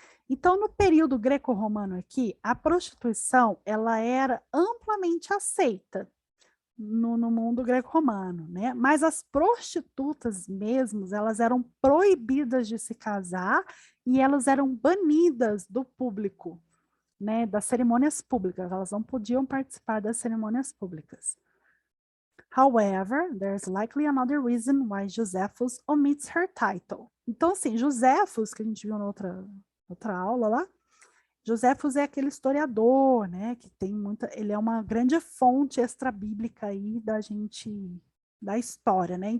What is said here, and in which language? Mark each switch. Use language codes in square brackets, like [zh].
[pt] Então, no período greco-romano aqui, a prostituição ela era amplamente aceita no mundo greco-romano, né? Mas as prostitutas mesmas, elas eram proibidas de se casar e elas eram banidas do público, né? Das cerimônias públicas, elas não podiam participar das cerimônias públicas. [en] However, there's likely another reason why Josephus omits her title. [pt] Então, assim, Josephus, que a gente viu na outra aula lá, Josephus é aquele historiador, né, que tem ele é uma grande fonte extra-bíblica aí da história, né?